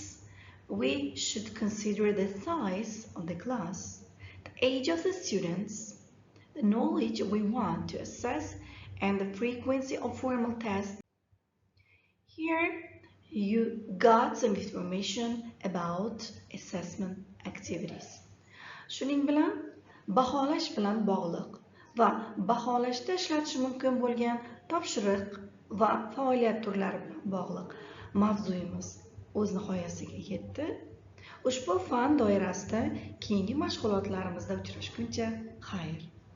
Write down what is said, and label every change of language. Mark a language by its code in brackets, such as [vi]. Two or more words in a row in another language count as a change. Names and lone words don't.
[en] We should consider the size of the class, the age of the students, the knowledge we want to assess, and the frequency of formal tests. Here you got some information about assessment activities. [uz] Shuning bilan baholash bilan bog'liq va baholashda ishlatish mumkin bo'lgan topshiriq va faoliyat turlari bilan bog'liq mavzuyimiz o'z nihoyasiga yetdi. Ushbu fan doirasida keyingi mashg'ulotlarimizda uchrashguncha xayr.